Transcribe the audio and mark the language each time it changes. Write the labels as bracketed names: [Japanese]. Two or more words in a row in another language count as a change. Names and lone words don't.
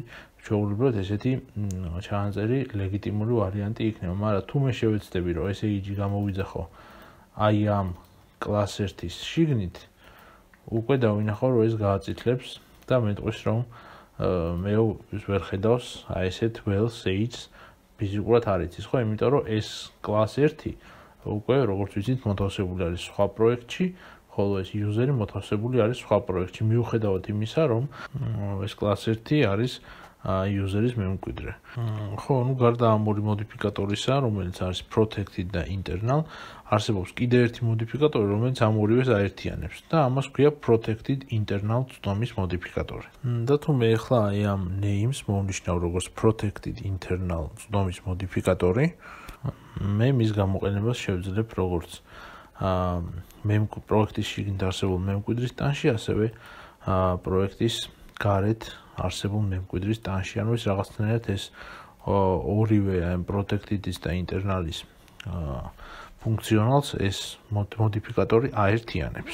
[Georgian] შეუძლებლად ესეთი ჩანაწერი ლეგიტიმური ვარიანტი იქნება, მაგრამ თუ მე შევეცდები, რომ ეს age გამოვიძახო აი ამ კლას ერთის შიგნით, უკვე დავინახო, რომ ეს გააწითლებს და მეტყვის, რომ მე ვერ ხედავს აი ესეთ well age-ს ფიზიკურად არ იცის, ხო? იმიტომ რომ ეს კლას ერთი უკვე როგორც ვიცით, მოთავსებული არის სხვა პროექტში, ხოლო ეს user-ი მოთავსებული არის სხვა პროექტში, მიუხედავად იმისა, რომ ეს კლას ერთი არის user-ის მემკვიდრე. ხო, ну, გარდა ამ ორი მოდიფიკატორისა, რომელიც არის protected და internal, არსებობს კიდე ერთი მოდიფიკატორი, რომელიც ამ ორივეს აერთიანებს და ამას ქვია [English] protected internal [Georgian] ცნობის მოდიფიკატორი. და თუ მე ახლა აი ამ names მოვნიშნავ როგორც [English] protected internal [Georgian] ცნობის მოდიფიკატორი, მე მის გამოყენებას შევძლებ როგორც პროექტის შიგნით არსებულ მემკვიდრის ტანში, ასევე პროექტის გარეთ არსებულ მემკვიდრის ტანში. ანუ ეს რაღაცნაირად ეს ორივე ამ protected-ის და internal-ის ფუნქციონალს ეს მოდიფიკატორი აერთიანებს.